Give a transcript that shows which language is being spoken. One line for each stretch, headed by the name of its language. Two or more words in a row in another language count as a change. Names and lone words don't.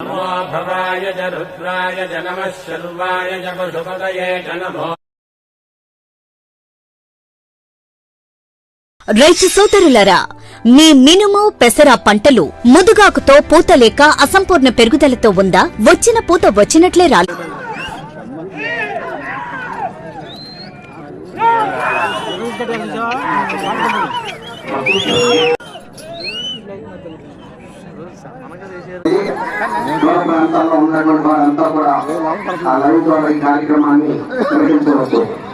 Sanskrit: नमो भवाय च रुद्राय च नमः शर्वाय च पशुपतये च नमो।
Telugu: రైతు సోదరులారా, మీ మినుము పెసర పంటలు ముదుగాకుతో పూత లేక అసంపూర్ణ పెరుగుదలతో ఉందా? వచ్చిన పూత వచ్చినట్లే రాలేదు. ప్రాంతాల్లో ఉన్నటువంటి వారంతా కూడా ఆ లైవ్ ద్వారా ఈ కార్యక్రమాన్ని నిర్వహించవచ్చు.